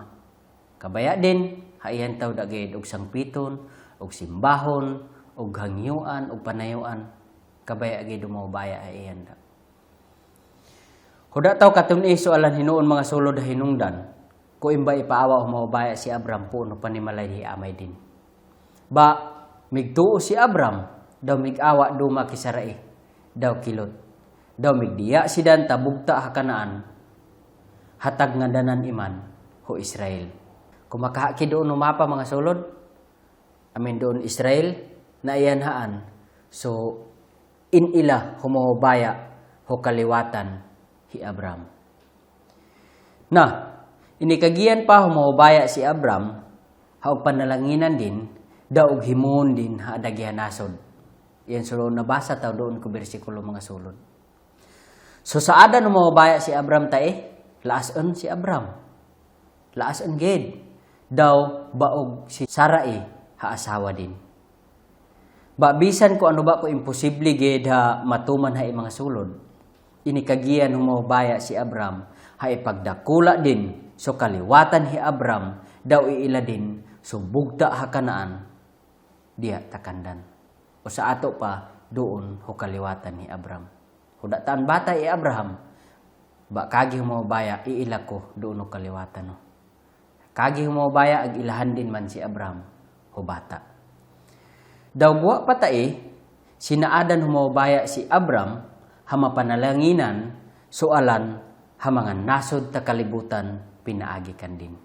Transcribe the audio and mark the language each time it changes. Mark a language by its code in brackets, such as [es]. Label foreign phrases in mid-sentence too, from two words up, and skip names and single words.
[mba] Kabaya din, haiyan taw dagid og sangpiton, og simbahon, og hangyuan, og panayuan. Kabaya gid humawabaya haiyan da. Huda taw katun so alan hinuon mga sulod hinungdan, ko imba ipaawa humawabaya si Abram puno panimalay hi amay din. Ba migtuo si Abram, daw migawa duma kisarai, daw kilot, daw migdiya sidan tabugta ha Kanaan, hatag nga danan iman ho Israel. Kumakahaki doon umapa mga sulod, amin doon Israel na iyanhaan, so inila humawabaya ho kaliwatan hi Abram. Na, inikagian pa humawabaya si Abram, haog panalanginan din, daog himon din ha adagihan nasod. Yan so nabasa taw doon ko bersikulo mga sulod. So sa adan humawabaya si Abram tae, laason si Abram. Laason gid, daw baog si Sarai ha asawa din. Ba bisan ko ano ba ko imposible gid ha matuman ha mga sulod. Inikagian humawabaya si Abram, ha ipagdakula din, so kaliwatan hi Abram, daw iila din, so bugta ha Kanaan, diya takandan. O sa ato pa, doon ho kaliwatan ni Abram. Hudataan bata i Abraham, ba kagi humawabaya, iila ko doon ho kaliwatan. No. Kagi humawabaya, ag ilahan din man si Abram, ho bata. Daw buwa patae, sinaadan humawabaya si Abram, hama panalanginan, soalan, mga nasod ta kalibutan, pinaagikan din.